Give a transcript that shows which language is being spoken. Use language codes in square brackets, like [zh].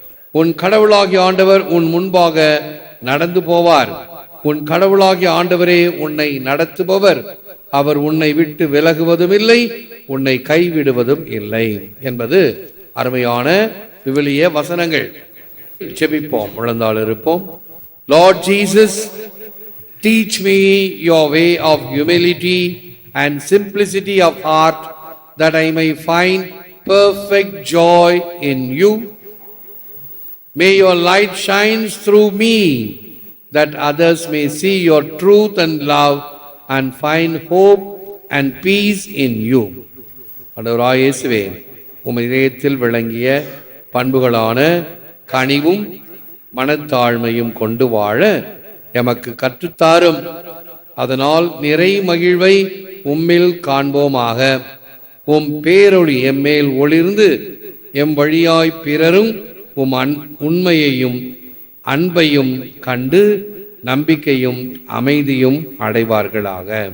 [ta] உன் கடவுளாகிய ஆண்டவர் உன் முன்பாக நடந்து போவார். உன் கடவுளாகிய ஆண்டவரே உன்னை நடத்துபவர். அவர் உன்னை விட்டு விலகுவதும் இல்லை, உன்னை கைவிடுவதும் இல்லை என்பது அருமையான விவிலிய வசனங்கள். ஜெபிப்போம், முழந்தாள் இருப்போம். [en] Lord Jesus, teach me your way of humility and simplicity of heart, that I may find perfect joy in you. May your light shine through me, that others may see your truth and love and find hope and peace in you. [ta] ஆண்டவராகிய இயேசுவே, உம் இதயத்தில் விளங்கிய பண்புகளான கனிவும் மனத்தாழ்மையும் கொண்டு வாழ எமக்கு கற்றுத்தாரும். அதனால் நிறை மகிழ்வை உம்மில் காண்போமாக. உம் பேரொளி எம்மேல் ஒளிர்ந்து எம் வழியாய் பிறரும் உம் உண்மையையும் அன்பையும் கண்டு நம்பிக்கையும் அமைதியும் அடைவார்களாக.